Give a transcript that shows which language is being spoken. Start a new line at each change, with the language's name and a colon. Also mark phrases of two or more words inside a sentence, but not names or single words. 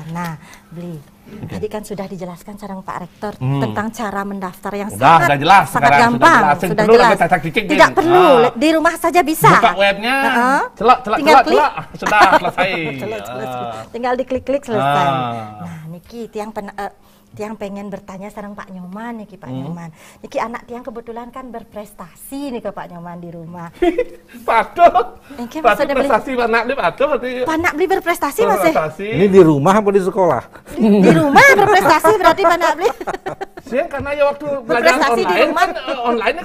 Indonesian: Nah, Bli, tadi kan sudah dijelaskan sareng Pak Rektor tentang cara mendaftar yang sangat gampang, sudah jelas. Tidak perlu, di rumah saja bisa. Buka webnya, celak, sudah selesai. Tinggal diklik-klik selesai. Nah,
Balinese: niki tiang
Indonesian: pengen bertanya sareng Pak Nyoman niki Pak Nyoman. Niki anak tiang kebetulan kan berprestasi nih ke Pak Nyoman di rumah. Patuh. Prestasi anak beli patuh berarti. Anak beli berprestasi masih. Ini di rumah apa di sekolah? Di rumah berprestasi berarti anak beli. Siang karena ya waktu pelajaran online kan online kan